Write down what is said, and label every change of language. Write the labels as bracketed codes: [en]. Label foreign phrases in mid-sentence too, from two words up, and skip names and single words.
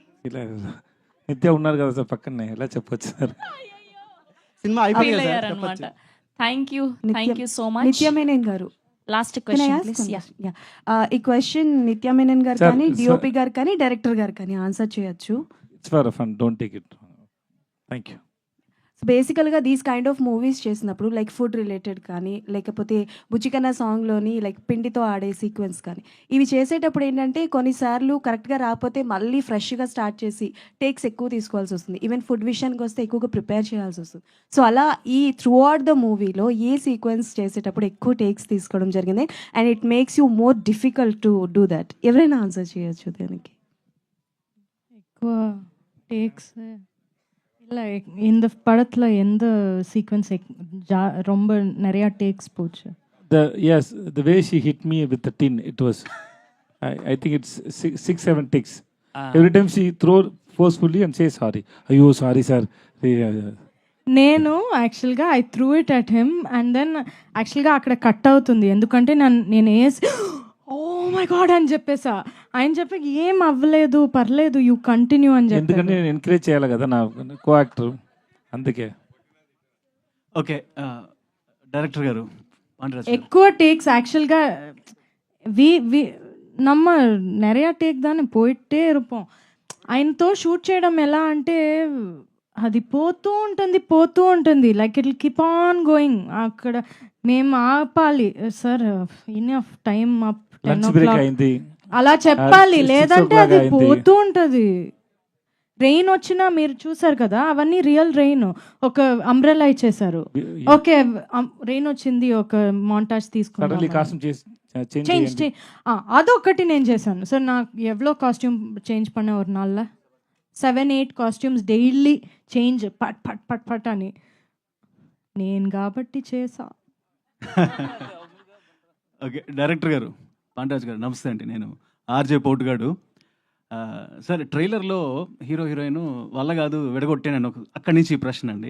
[te] ఫీల్ అయ్యారు. నిత్య ఉన్నారు కదా సార్ పక్కనే, ఎలా చెప్పొచ్చు సార్? సినిమా అయిపోయింది [en] అనమాట. thank you so much. [te] నిత్య మేనన్ గారు [en] last question please. [te] ఈ క్వశ్చన్ నిత్య మేనన్ గారు కానీ డిఓపి గారు కానీ డైరెక్టర్ గారు కానీ ఆన్సర్ చేయొచ్చు. [en] it's for fun, don't take it. thank you. so basically these kind of movies [te] చేసినప్పుడు [en] like food related [te] కానీ లేకపోతే బుచ్చికన్న సాంగ్లోని లైక్ పిండితో ఆడే సీక్వెన్స్ కానీ ఇవి చేసేటప్పుడు ఏంటంటే కొన్నిసార్లు కరెక్ట్గా రాకపోతే మళ్ళీ ఫ్రెష్గా స్టార్ట్ చేసి టేక్స్ ఎక్కువ తీసుకోవాల్సి వస్తుంది. [en] even food [te] విషయానికి వస్తే ఎక్కువగా ప్రిపేర్ చేయాల్సి వస్తుంది. సో అలా ఈ [en] throughout the movie [te] ఏ సీక్వెన్స్ చేసేటప్పుడు ఎక్కువ టేక్స్ తీసుకోవడం జరిగింది [en] and it makes you more difficult to do that? [te] ఎవరైనా ఆన్సర్ చేయొచ్చు దానికి. ఎక్కువ టేక్స్ [ta] இல்லை இந்த படத்தில் எந்த சீக்வன்ஸ் ரொம்ப நிறையா டேக்ஸ் போச்சு? [en] The way she hit me with the tin, it was I think it's 6-7 takes. Every time she throw forcefully and say sorry. Ayyo sorry sir. [te] నేను [en] actually I threw it at him and then actually [te] అక్కడ కట్ అవుతుంది, ఎందుకంటే నేను వేసి [en] oh my god [te] అని చెప్పేసా. ఆయన చెప్పి ఏం అవ్వలేదు పర్లేదు [en] you continue [te] అని చెప్పి, ఎందుకంటే నేను ఎంకరేజ్ చేయాలి కదా నా కో యాక్టర్, అందుకే. ఓకే డైరెక్టర్ గారు ఎక్కువ టేక్స్ [ta] ஆக்சுவல்గా நம்ம நிறையா டேக் தானே போயிட்டே இருப்போம். [te] ఆయనతో షూట్ చేయడం ఎలా అంటే అది పోతూ ఉంటుంది [en] like it will keep on going. [te] అక్కడ మేము ఆపాలి సార్, [en] enough time up [te] 10 o'clock అలా చెప్పాలి, లేదంటే అది పోతూ ఉంటుంది. రెయిన్ వచ్చినా మీరు చూసారు కదా, అవన్నీ [en] real rain. [te] ఒక అంబ్రెల్లా ఇచ్చేసారు, [en] okay rain [te] వచ్చింది, ఒక మాంటాజ్ తీసుకున్నాం, చేంజ్ అదొకటి నేను చేశాను సార్. నాకు ఎవ్వలో [en] costume change [ta] பண்ண ஒரு நாள்ல [te] 7-8 [en] costumes daily change [te] పట్ పట్ పట్ పట్ అని నేను కాబట్టి చేసా. ఓకే డైరెక్టర్ గారు పాండ్యరాజ్ గారు నమస్తే అండి, నేను ఆర్జే పోటుగాడు. సార్ ట్రైలర్లో హీరో హీరోయిన్ వల్ల కాదు విడగొట్టాను అక్కడి నుంచి ఈ ప్రశ్న అండి.